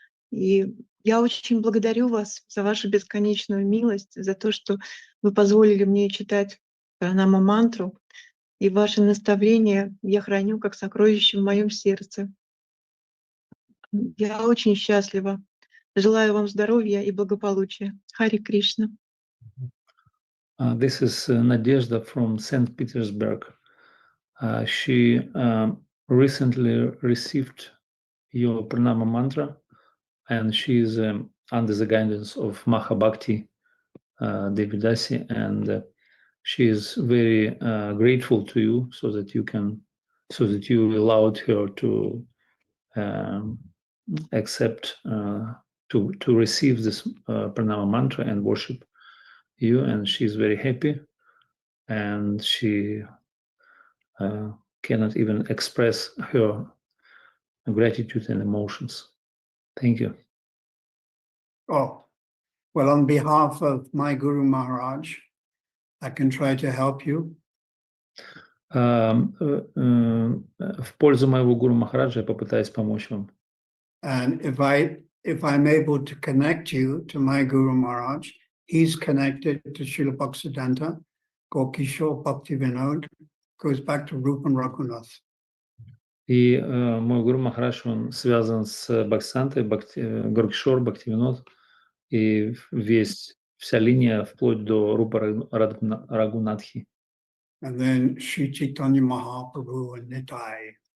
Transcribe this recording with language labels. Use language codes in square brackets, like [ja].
[ru] И я очень благодарю вас за вашу бесконечную милость, за то, что вы позволили мне читать пранама-мантру. И ваши наставления я храню как сокровище в моем сердце. Я очень счастлива. Желаю вам здоровья и благополучия. Хари Кришна. [en] This is Nadezhda from St. Petersburg. She recently received your pranama mantra, and she is under the guidance of Mahabhakti Devidasi, and she is very grateful to you, so that you allowed her to accept to receive this pranama mantra and worship you, and she's very happy, and she cannot even express her gratitude and emotions. Thank you. Oh, well, on behalf of my Guru Maharaj, I can try to help you. [ru] В пользу моего гуру Махараджа я попытаюсь помочь вам. [en] And if I'm able to connect you to my Guru Maharaj, he's connected to Srila Bhaktisiddhanta, Gokishore Bhaktivinoda, goes back to Rupa and Raghunath. [ru] И мой гуру Махарадж, он связан с Бхактисидантой, Горкишор, Бхактивинод, и вся линия вплоть до Рупа Рагунатхи. [en] And then Sri Chaitanya Mahaprabhu and Nitai.